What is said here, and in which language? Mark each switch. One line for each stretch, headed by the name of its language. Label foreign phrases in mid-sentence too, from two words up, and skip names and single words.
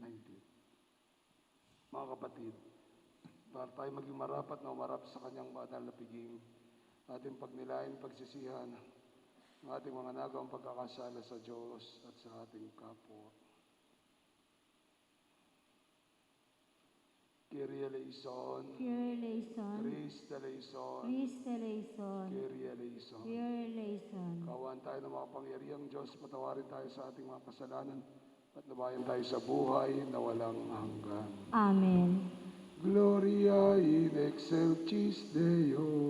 Filipino: Mga kapatid, para tayo maging marapat na umarap sa kanyang banal na piging, ating pagnilayan, pagsisihan, ang ating mga nagawang pagkakasala sa Diyos at sa ating kapwa.
Greek: Κύριε ἐλέησον, Κύριε ἐλέησον, Χριστέ ἐλέησον, Χριστέ ἐλέησον, Κύριε ἐλέησον. Κύριε ἐλέησον.
Filipino: Kawan tayo ng makapangyarihang Diyos, patawarin tayo sa ating mga kasalanan at lumayan tayo sa buhay na walang hanggan. Amen.
Latin: Gloria in excelsis Deo.